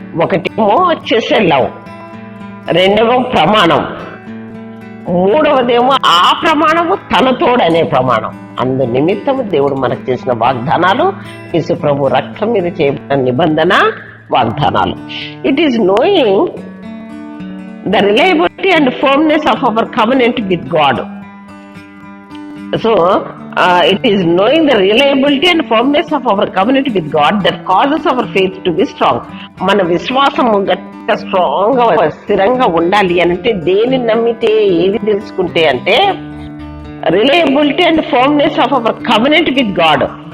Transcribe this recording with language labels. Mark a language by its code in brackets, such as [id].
[te] ఒకటేమో chested love, రెండవ ప్రమాణం, మూడవదేమో ఆ ప్రమాణము తన తోడు అనే ప్రమాణం. అందు నిమిత్తము దేవుడు మనకు చేసిన వాగ్దానాలు, యేసు ప్రభు రక్తం మీద చేయబడిన నిబంధన వాగ్దానాలు. [en] It is knowing the reliability and firmness of our covenant with God. So it is knowing the reliability and firmness of our covenant with God that causes our faith to be strong. [te] మన విశ్వాసం గట్టిగా strong గా స్థిరంగా ఉండాలి అంటే దేని నమ్మితే, ఏది తెలుసుకుంటే అంటే [en] Reliability and firmness of our covenant with God.